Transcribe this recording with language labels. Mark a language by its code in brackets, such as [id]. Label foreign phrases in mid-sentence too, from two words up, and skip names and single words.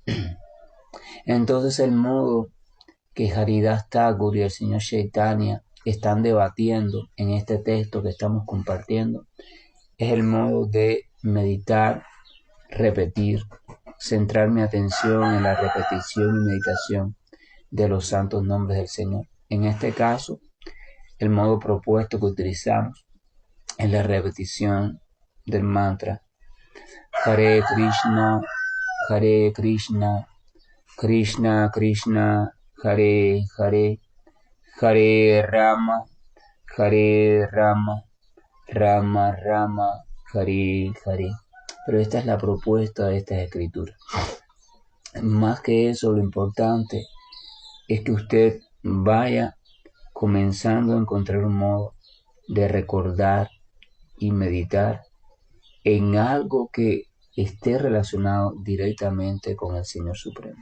[es] Entonces el modo que Haridas Thakur y el señor Chaitanya están debatiendo en este texto que estamos compartiendo es el modo de meditar, repetir, centrar mi atención en la repetición y meditación de los santos nombres del Señor. En este caso, el modo propuesto que utilizamos es la repetición del mantra [sa] हरे कृष्ण, हरे कृष्ण, कृष्ण कृष्ण, हरे हरे, हरे राम, हरे राम, राम राम, हरे हरे. [es] Pero esta es la propuesta de estas escrituras. Más que eso, lo importante es que usted vaya comenzando a encontrar un modo de recordar y meditar en algo que esté relacionado directamente con el Señor Supremo.